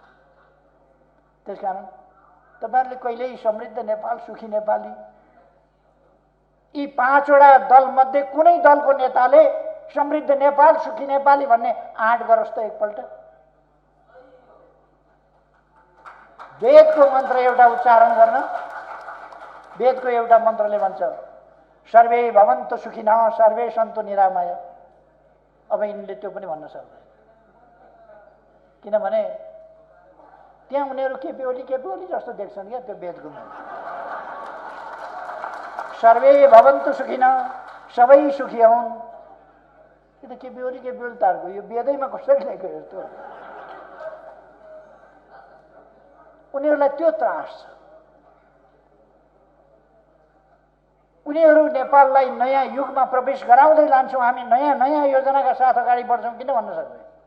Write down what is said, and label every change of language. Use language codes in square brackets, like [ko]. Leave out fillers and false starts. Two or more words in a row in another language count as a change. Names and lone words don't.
[ne] त्यसकारण तपाईहरुले कहिल्यै समृद्ध नेपाल, सुखी नेपाली यी 5 वटा दल मध्ये कुनै दलको नेताले समृद्ध नेपाल, सुखी नेपाली भन्ने आँट गरोस् त एकपल्ट। वेदको मन्त्र एउटा उच्चारण गर्न, वेदको एउटा मन्त्रले भन्छ [sa] सर्वे भवन्तु सुखिनः सर्वे सन्तु निरामय। [ne] अब यिनले त्यो पनि भन्न सक्दैन, किनभने त्यहाँ उनीहरू केपी जस्तो देख्छन् क्या त्यो वेदको मन्त्र। [sa] सर्वे भवन्तु सुखिनः, [ne] सबै सुखी हुन्। यो त केपी ओली तारको यो वेदैमा कसरी लेखेको यस्तो? उनीहरूलाई त्यो त्रास छ। उनीहरू नेपाललाई नयाँ युगमा प्रवेश गराउँदै लान्छौँ, हामी नयाँ योजनाका साथ अगाडि बढ्छौँ किन भन्न सक्दैन?